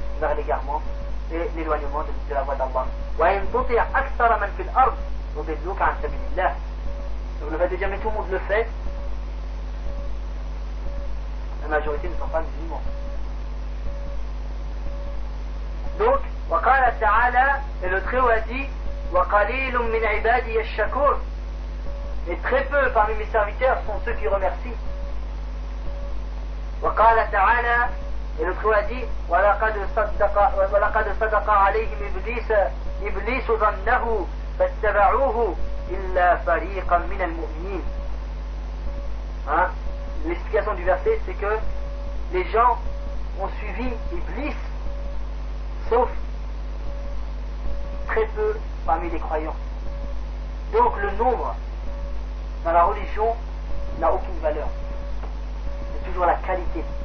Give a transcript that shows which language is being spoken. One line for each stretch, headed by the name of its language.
French: Vers l'égarement et l'éloignement de la voie d'Allah. Donc le fait de dire, mais tout le monde le fait, la majorité ne sont pas musulmans. Donc,
Arabic: wa qala ta'ala,
French: et le Très-Haut a dit,
Arabic: wa qalilum min ibadi yashkur,
French: et très peu parmi mes serviteurs sont ceux qui remercient.
Arabic: وقال تعالى الخوادي ولقد صدق عليهم ابليس ظنه فاتبعوه الا فريقا من المؤمنين.
French: L'explication du verset, c'est que les gens ont suivi Iblis sauf très peu parmi les croyants. Donc le nombre dans la religion n'a aucune valeur. Toujours la qualité.